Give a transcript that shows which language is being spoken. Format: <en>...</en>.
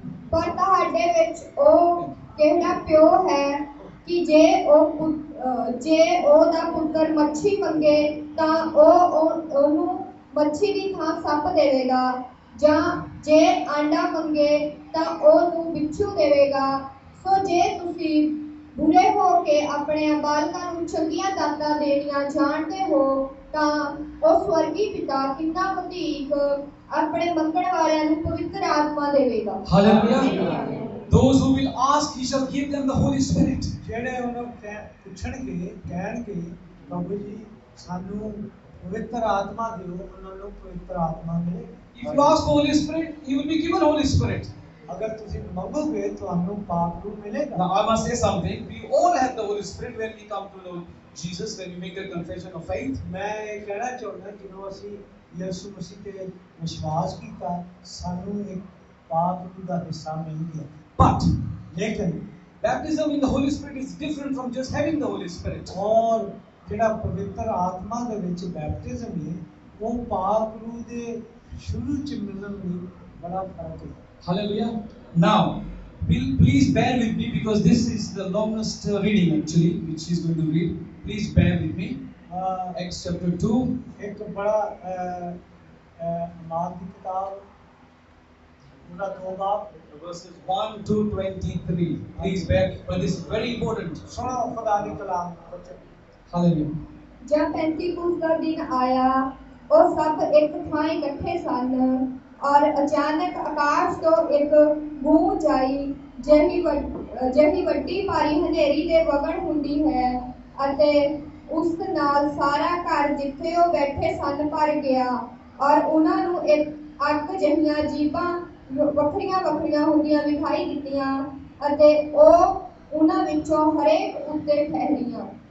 <pa>ਪਰ ਤੁਹਾਡੇ ਵਿੱਚ ਉਹ ਕਿਹੜਾ ਪਿਓ ਹੈ ਕਿ ਜੇ ਉਹਦਾ ਪੁੱਤਰ ਮੱਛੀ ਮੰਗੇ ਤਾਂ ਉਹਨੂੰ ਮੱਛੀ ਦੀ ਥਾਂ ਸੱਪ ਦੇਵੇਗਾ, ਜਾਂ ਜੇ ਆਂਡਾ ਮੰਗੇ ਤਾਂ ਉਹਨੂੰ ਬਿੱਛੂ ਦੇਵੇਗਾ। ਸੋ ਜੇ ਤੁਸੀਂ ਬੁਰੇ ਹੋ ਕੇ ਆਪਣੇ ਬਾਲਕਾਂ ਨੂੰ ਚੰਗੀਆਂ ਦਾਤਾਂ ਦੇਣੀਆਂ ਜਾਣਦੇ ਹੋ ਤਾਂ ਉਹ ਸਵਰਗੀ ਪਿਤਾ ਕਿੰਨਾ ਵਧੇਕ ਆਪਣੇ ਮੰਗਣ ਵਾਲਿਆਂ ਨੂੰ ਪਵਿੱਤਰ ਆਤਮਾ ਦੇਵੇਗਾ।</pa> <en>Hallelujah. Those who will ask, he shall give them the Holy Spirit.</en> <pa>ਜਿਹੜੇ ਉਹਨੂੰ ਪੁੱਛਣਗੇ, ਕਹਿਣਗੇ ਪ੍ਰਭੂ ਜੀ ਸਾਨੂੰ ਪਵਿੱਤਰ ਆਤਮਾ ਦਿਓ, ਉਹਨਾਂ ਨੂੰ ਪਵਿੱਤਰ ਆਤਮਾ ਮਿਲੇਗੀ।</pa> <en>If you ask for Holy Spirit, you will be given Holy Spirit.</en> <pa>ਅਗਰ ਤੁਸੀਂ ਮੰਗੋਗੇ ਤੁਹਾਨੂੰ ਪਾਕ ਰੂਹ ਮਿਲੇਗਾ।</pa> <en>Now I must say something. We all have the Holy Spirit when we come to know Jesus, when we make the confession of faith.</en> <pa>ਮੈਂ ਇਹ ਕਹਿਣਾ ਚਾਹੁੰਦਾ ਜਦੋਂ ਅਸੀਂ ਯਿਸੂ ਮਸੀਹ ਤੇ ਵਿਸ਼ਵਾਸ ਕੀਤਾ ਸਾਨੂੰ ਇੱਕ ਪਾਕ ਰੂਹ ਦਾ ਹਿੱਸਾ ਮਿਲ ਗਿਆ।</pa> <en>But</en> <pa>ਲੇਕਿਨ</pa> <en>baptism in the Holy Spirit is different from just having the Holy Spirit.</en> <pa>ਔਰ ਜਿਹੜਾ ਪਵਿੱਤਰ ਆਤਮਾ ਦੇ ਵਿੱਚ ਬੈਪਟਿਜ਼ਮ ਹੈ ਉਹ ਪਾਕ ਰੂਹ ਦੇ ਸ਼ੁਰੂ ਚ ਮਿਲਣ ਲਈ ਬੜਾ ਫਰਕ ਹੈ।</pa> <en>Hallelujah. Now, please bear with me because this is the longest reading actually, which he's going to read. Please bear with me. Acts chapter 2.</en> <pa>ਇੱਕ ਬੜਾ ਮਾਨ ਦੀ ਕਿਤਾਬ ਉਹਦਾ 2 ਬਾਬ</pa> <en>Verses 1 to 23. Please bear, but this is very important.</en> <pa>ਸੁਣੋ ਖੁਦਾ ਦੀ ਕਲਾਮ।</pa> <en>Hallelujah.</en> <pa>ਜਦ ਪੈਂਤੀਕੂਸ ਦਾ ਦਿਨ ਆਇਆ ਉਹ ਸਭ ਇੱਕ ਥਾਂ ਇਕੱਠੇ ਸਨ ਔਰ ਅਚਾਨਕ ਆਕਾਸ਼ ਤੋਂ ਇੱਕ ਗੂੰਜ ਆਈ ਜਿਹੀ ਵੱਡੀ ਭਾਰੀ ਹਨੇਰੀ ਦੇ ਵਗਣ ਹੁੰਦੀ ਹੈ ਅਤੇ ਉਸ ਨਾਲ ਸਾਰਾ ਘਰ ਜਿੱਥੇ ਉਹ ਬੈਠੇ ਸਨ ਭਰ ਗਿਆ ਔਰ ਉਹਨਾਂ ਨੂੰ ਇੱਕ ਅੱਗ ਜਿਹੀਆਂ ਜੀਭਾਂ ਵੱਖਰੀਆਂ ਹੁੰਦੀਆਂ ਵਿਖਾਈ ਦਿੱਤੀਆਂ ਅਤੇ ਉਹ ਉਹਨਾਂ ਵਿੱਚੋਂ ਹਰੇਕ ਉੱਤੇ ਠਹਿਰੀਆਂ।</pa>